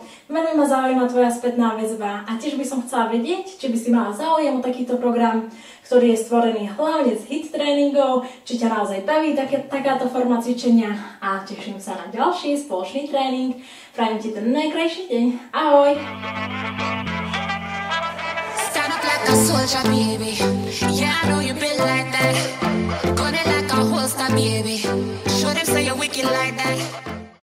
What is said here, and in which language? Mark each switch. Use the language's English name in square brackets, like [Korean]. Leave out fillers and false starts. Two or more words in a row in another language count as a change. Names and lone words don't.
[Slovak] Veľmi ma zaujíma tvoja spätná väzba a tiež by som chcela vedieť, či by si mala záujem o takýto program, ktorý je stvorený hlavne z HIIT tréningov, či ťa naozaj baví takáto forma cvičenia a teším sa na ďalší spoločný tréning. Prajem ti ten najkrajší deň. Ahoj! [English] soldier, baby. Yeah, I know you been like that. Gun it like a holster, baby. Show them say you're wicked like that.